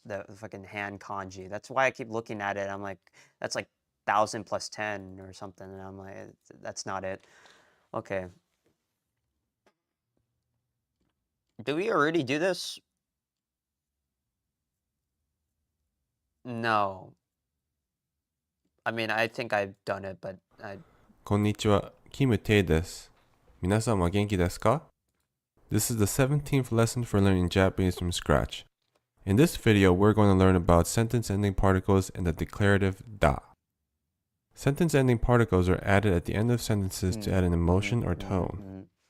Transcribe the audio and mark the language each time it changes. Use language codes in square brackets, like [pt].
[en] The fucking hand kanji. That's why I keep looking at it. I'm like, that's like 1,000 plus 10 or something, and I'm like, that's not it. Okay. Do we already do this? No. I mean, I think I've done it, but I... [ja] こんにちは、キム・テイです。皆さんは元気ですか? [en] This is the 17th lesson for learning Japanese from scratch. In this video, we're going to learn about sentence-ending particles and the declarative da. Sentence-ending particles are added at the end of sentences to add an emotion or tone.